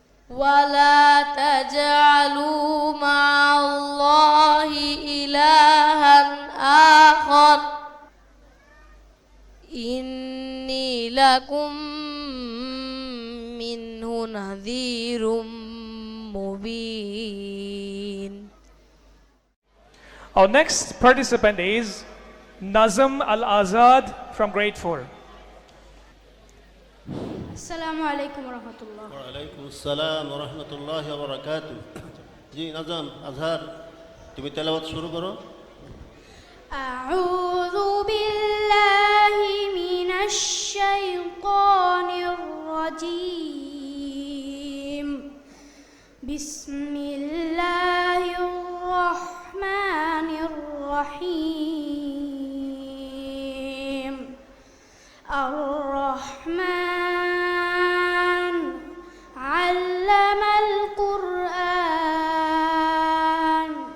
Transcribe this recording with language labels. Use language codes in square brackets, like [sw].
[ar] ولا تجعلوا مع الله إلها آخر إني لكم منه نذير مبين. [en] Our next participant is Nazam Al-Azad from grade 4. [ar] السلام عليكم ورحمة الله. وعليكم السلام ورحمة الله وبركاته. [bn] জি নাজাম আজহার তুমি তেলাওয়াত শুরু করো। [ar] أعوذ بالله من الشيطان الرجيم بسم الله الرحمن الرحيم الرحمن علم القرآن